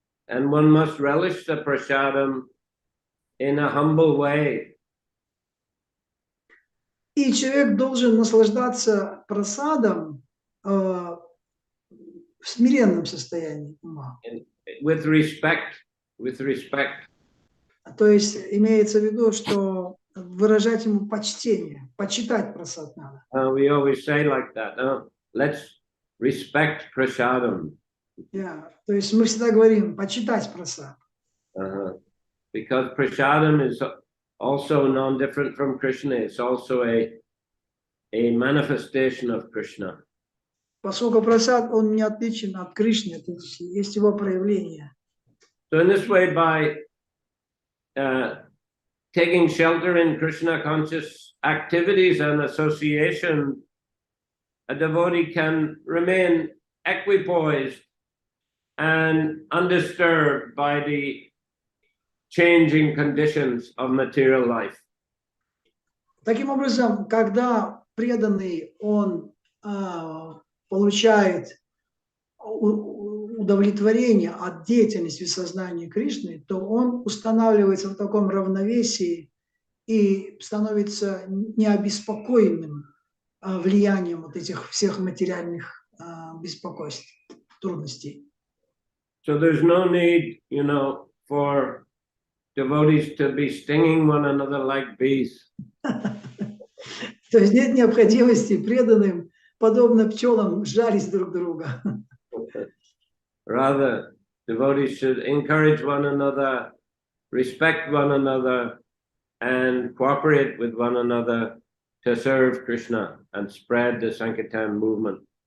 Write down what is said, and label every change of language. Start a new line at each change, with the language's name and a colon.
English: And one must relish the prasadam in a humble way.
Russian: И человек должен наслаждаться прасадом в смиренном состоянии ума.
English: With respect, with respect.
Russian: То есть имеется в виду, что выражать ему почтение, почитать прасад надо.
English: We always say like that. Let's respect prasadam. Yeah.
Russian: То есть мы всегда говорим почитать прасад.
English: Because prasadam is also non-different from Krishna. It's also a manifestation of Krishna.
Russian: Поскольку прасад, он не отличен от Кришны, то есть его проявление.
English: So in this way, by taking shelter in Krishna conscious activities and association, a devotee can remain equipoised and undisturbed by the changing conditions of material life.
Russian: Таким образом, когда преданный, он получает удовлетворение от деятельности сознания Кришны, то он устанавливается в таком равновесии и становится необеспокоенным влиянием вот этих всех материальных беспокойств, трудностей.
English: So there's no need, for devotees to be stinging one another like bees.
Russian: То есть нет необходимости преданным, подобно пчелам, жарить друг друга.
English: Rather, devotees should encourage one another, respect one another, and cooperate with one another to serve Krishna and spread the Sankirtan movement.